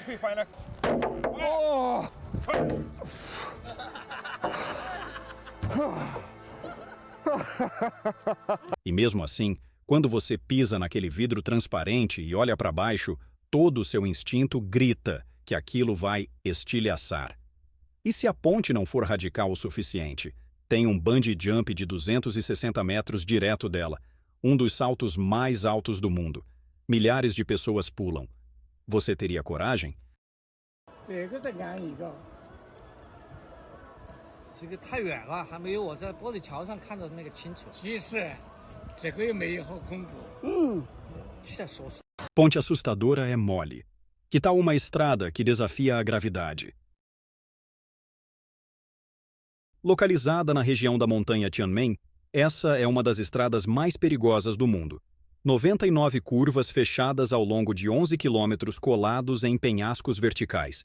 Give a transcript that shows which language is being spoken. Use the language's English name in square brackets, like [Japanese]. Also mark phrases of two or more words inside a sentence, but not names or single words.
[Portuguese] E mesmo assim, quando você pisa naquele vidro transparente e olha para baixo, todo o seu instinto grita que aquilo vai estilhaçar. E se a ponte não for radical o suficiente? Tem um bungee jump de 260 metros direto dela, um dos saltos mais altos do mundo. Milhares de pessoas pulam. Você teria coragem? [Chinese] 这个太远了，还没有我在玻璃桥上看到的那个清楚。其实，这个也没有好恐怖。就在说。 [Portuguese] Ponte assustadora é mole. Que tal uma estrada que desafia a gravidade? Localizada na região da montanha Tianmen, essa é uma das estradas mais perigosas do mundo. 99 curvas fechadas ao longo de 11 quilômetros colados em penhascos verticais.